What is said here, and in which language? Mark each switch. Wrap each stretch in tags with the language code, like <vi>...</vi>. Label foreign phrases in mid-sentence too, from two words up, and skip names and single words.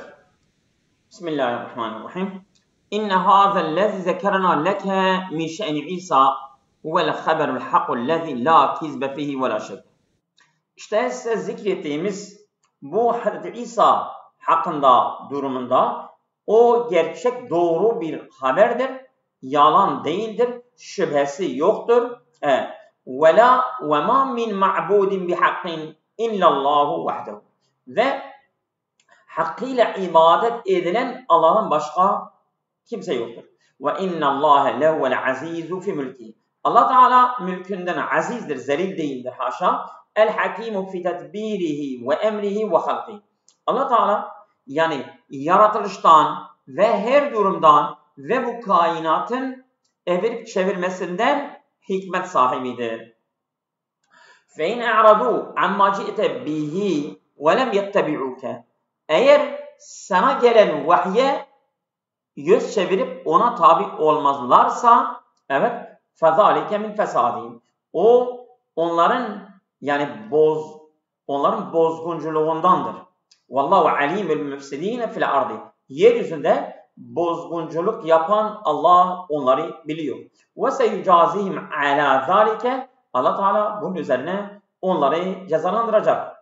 <ar>بسم الله الرحمن الرحيم. إن هذا الذي ذكرنا لك من شأن عيسى هو الخبر الحق الذي لا كذب فيه ولا شك.</ar> <tr>İşte size zikrettiğimiz bu Hazreti İsa hakkında durumunda o gerçek doğru bir haberdir. Yalan değildir. Şüphesi yoktur.</tr> <ar>وَلَا وَمَا مِنْ مَعْبُودٍ بِحَقٍّ اِلَّا اللّٰهُ وَحْدَهُ.</ar> <tr>Ve hakkıyla ibadet edilen Allah'ın başka kimse yoktur.</tr> <ar>وَاِنَّ اللّٰهَ لَهُوَ الْعَز۪يزُ فِي مُلْكِهِ.</ar> <tr>Allah Teala mülkünden azizdir, zelil değildir haşa.</tr> <ar>الحكيم في تدبيره وأمره وخلقه.</ar> <tr>Allah Teala yani yaratılıştan ve her durumdan ve bu kainatın evirip çevirmesinden hikmet sahibidir.</tr> <ar>فَاِنْ اَعْرَضُوا عَمَّا جِئْتَ بِهِ وَلَمْ يَتَّبِعُوكَ.</ar> <tr>Eğer sana gelen vahye yüz çevirip ona tabi olmazlarsa, evet,</tr> <ar>فَذَٰلِكَ مِنْ فَسَادِهِمْ.</ar> <tr>O onların bozgunculuğundandır.</tr> <ar>والله عليم المفسدين في الأرض.</ar> <tr>Yeryüzünde bozgunculuk yapan Allah onları biliyor.</tr> <ar>وسيجازيهم على ذلك.</ar> <tr>Allah Teala bunun üzerine onları cezalandıracak.</tr>